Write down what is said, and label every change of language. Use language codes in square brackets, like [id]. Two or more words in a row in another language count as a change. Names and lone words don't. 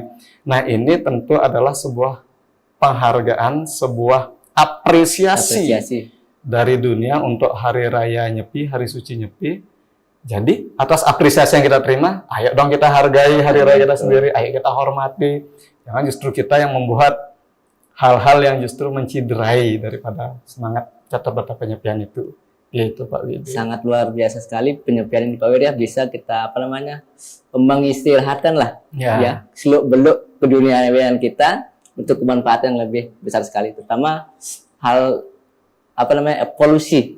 [id] Nah, ini tentu adalah sebuah penghargaan, sebuah apresiasi dari dunia untuk Hari Raya Nyepi, Hari Suci Nyepi. Jadi atas apresiasi yang kita terima, ayo dong kita hargai hari raya kita sendiri, ayo kita hormati. Jangan justru kita yang membuat hal-hal yang justru menciderai daripada semangat catur berata penyepian itu. Yaitu Pak Widi. Sangat luar biasa sekali penyepian ini Pak Widi, ya. Bisa kita mengistirahatkan lah ya seluk-beluk keduniaan kita untuk kemanfaatan yang lebih besar sekali, terutama hal polusi.